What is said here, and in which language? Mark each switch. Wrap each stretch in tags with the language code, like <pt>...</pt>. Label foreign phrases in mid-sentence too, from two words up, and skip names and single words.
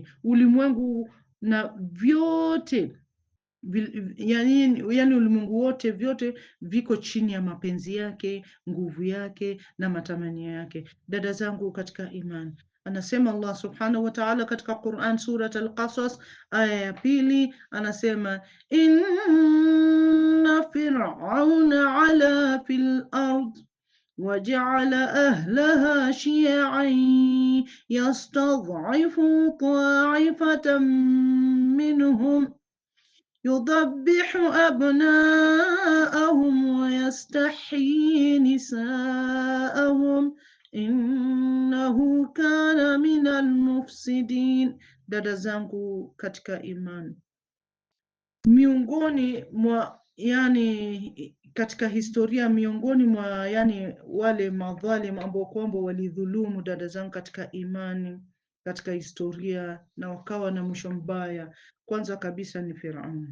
<sw>Ulimwengu na vyote yani ulimwengu wote vyote viko chini ya mapenzi yake, nguvu yake na matamanio yake. Dada zangu katika imani, anasema Allah</sw> <ar>سبحانه وتعالى</ar> <sw>katika Quran, surat Al-Qasas aya ya 2, anasema</sw> <ar>إن فرعون علا في الأرض وجعل أهلها شيعا يستضعف طائفة منهم يذبح أبناءهم ويستحيي نساءهم إنه كان من المفسدين.</ar> <sw>Dada zangu katika imani, miongoni mwa katika historia, miongoni mwa wale madhalim ambao kwamba walidhulumu, dada zangu katika imani, katika historia na wakawa na mwisho mbaya, kwanza kabisa ni Firaun.</sw>